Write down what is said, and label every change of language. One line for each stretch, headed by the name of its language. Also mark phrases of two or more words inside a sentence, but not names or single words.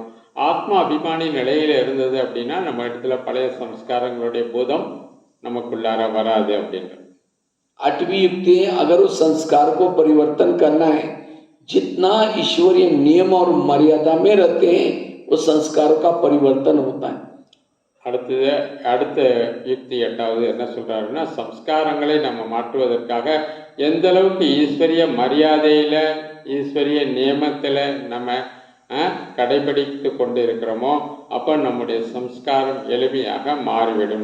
Tamil: ஆத்மா அபிமானி நிலையில் இருந்தது அப்படின்னா நம்ம இடத்துல பழைய சம்ஸ்காரங்களுடைய பூதம் நமக்குள்ளார வராது அப்படின்ற.
Hindi: 8वीं युक्ति है, अगर उस संस्कार को परिवर्तन करना है, जितना ईश्वरीय नियम और मर्यादा में रहते हैं वो संस्कारों का परिवर्तन होता है.
Tamil: அடுத்த யுக்தி 8வது என்ன சொல்றாருன்னா, சம்ஸ்காரங்களை நம்ம மாற்றுவதற்காக எந்த அளவுக்கு ஈஸ்வரிய மரியாதையில், ஈஸ்வரிய நியமத்தில் நம்ம கடைபிடித்து கொண்டு இருக்கிறோமோ அப்போ நம்முடைய சம்ஸ்காரம் எளிமையாக மாறிவிடும்.